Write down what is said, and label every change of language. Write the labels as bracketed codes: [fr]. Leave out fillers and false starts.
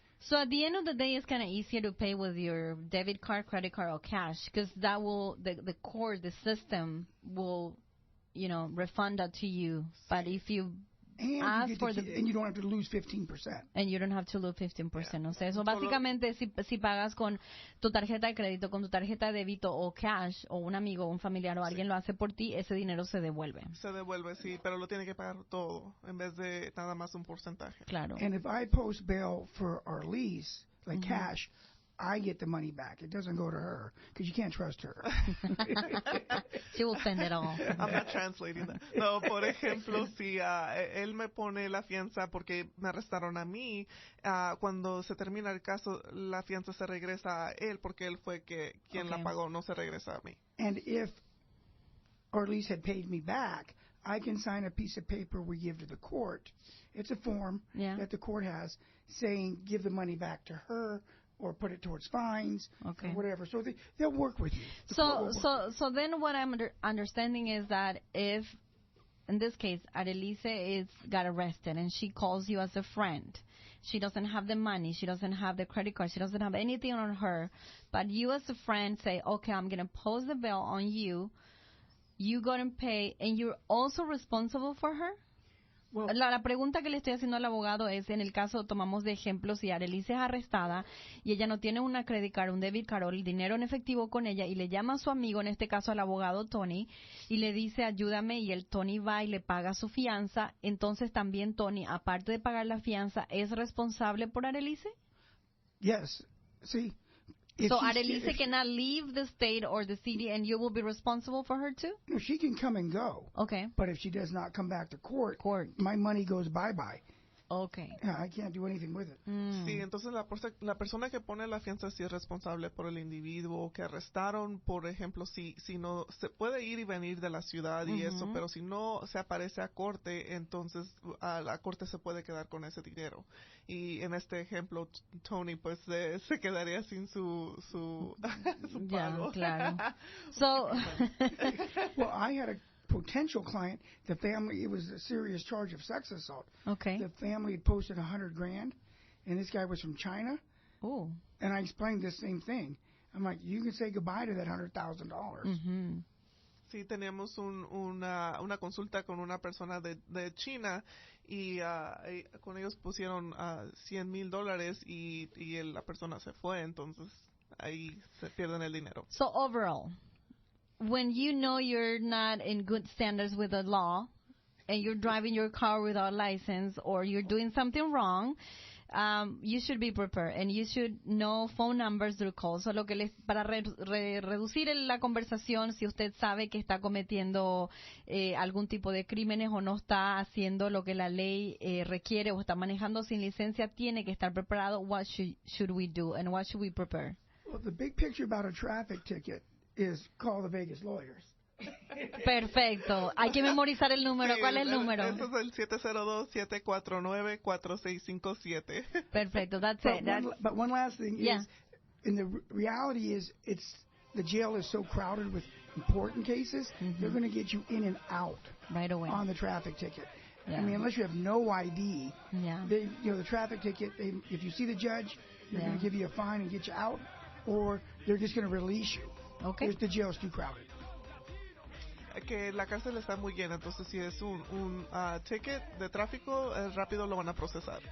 [en] So at the end of the day, it's kind of easier to pay with your debit card, credit card, or cash, because that will, the court, the system will, refund that to you. But if you and you don't have to lose 15%. And you don't have to lose 15%. [es] O sea, eso básicamente si pagas con tu tarjeta de crédito, con tu tarjeta de débito o cash, o un amigo, un familiar o alguien lo hace por ti, ese dinero se devuelve. Se devuelve, sí, pero lo tiene que pagar todo en vez de nada más un porcentaje. Claro. [en] And if I post bail for our lease, like cash, I get the money back. It doesn't go to her because you can't trust her. She will spend it all. I'm not translating that. [es] No, por ejemplo, si él me pone la fianza porque me arrestaron a mí, cuando se termina el caso, la fianza se regresa a él porque él fue quien la pagó, no se regresa a mí. [en] And if our lease had paid me back, I can sign a piece of paper we give to the court. It's a form that the court has saying give the money back to her or put it towards fines or whatever. So they'll work with you. So then what I'm understanding is that if, in this case, Arelise got arrested and she calls you as a friend, she doesn't have the money, she doesn't have the credit card, she doesn't have anything on her, but you as a friend say, okay, I'm going to post the bill on you, you go and pay, and you're also responsible for her? [es] Well, la pregunta que le estoy haciendo al abogado es, en el caso, tomamos de ejemplo, si Arelise es arrestada y ella no tiene una credit card, un debit card o el dinero en efectivo con ella y le llama a su amigo, en este caso al abogado Tony, y le dice ayúdame y el Tony va y le paga su fianza, entonces también Tony, aparte de pagar la fianza, ¿es responsable por Arelise? [en] Yes, sí. So Arelise cannot leave the state or the city and you will be responsible for her too? No, she can come and go. Okay. But if she does not come back to court, my money goes bye-bye. Okay. I can't do anything with it. [es] Sí, entonces la persona que pone la fianza sí es responsable por el individuo que arrestaron, por ejemplo, si no se puede ir y venir de la ciudad y eso, pero si no se aparece a corte, entonces a la corte se puede quedar con ese dinero. Y en este ejemplo, Tony pues se quedaría sin su pago. Claro. So, [en] well, I had a potential client, the family, it was a serious charge of sex assault. Okay. The family had posted $100,000, and this guy was from China. Oh. And I explained the same thing. I'm like, you can say goodbye to that $100,000. Mm-hmm. [es] Sí, teníamos una consulta con una persona de China y con ellos pusieron $100,000 y la persona se fue, entonces ahí se pierden el dinero. [en] So overall, when you know you're not in good standards with the law and you're driving your car without license or you're doing something wrong, you should be prepared and you should know phone numbers through calls. [es] So para reducir la conversación, si usted sabe que está cometiendo algún tipo de crímenes o no está haciendo lo que la ley requiere o está manejando sin licencia, tiene que estar preparado. [en] What should we do and what should we prepare? Well, the big picture about a traffic ticket is call the Vegas lawyers. [es] Perfecto. Hay que memorizar el número. Sí, ¿Cuál es el número? Ese es el 702-749-4657. [en] Perfecto. That's it. But one last thing Yeah. is, and the reality is, the jail is so crowded with important cases, they're going to get you in and out Right away. on the traffic ticket. Yeah. I mean, unless you have no ID, Yeah. the traffic ticket, if you see the judge, they're going Yeah. to give you a fine and get you out, or they're just going to release you. Okay. The jail's too crowded. [es] Que la cárcel está muy llena, entonces si es un ticket de tráfico, rápido lo van a procesar.